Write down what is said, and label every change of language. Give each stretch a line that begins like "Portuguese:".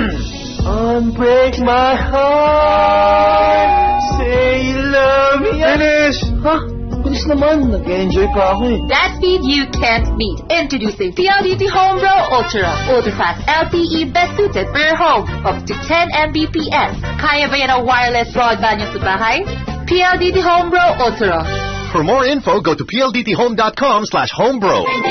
English: Unbreak my heart. Say you love me. Finish!
Filipino: Huh? Finish naman. Nag-enjoy pa ako eh.
English: That speed you can't meet. Introducing PLDT Homebrew Ultra. Ultrafast LTE best suited for your home. Up to 10 Mbps.
Filipino: Kaya ba yan ang wireless broadband yung sa bahay?
English: PLDT Homebrew Ultra. For more info, go to pldthome.com/homebrew.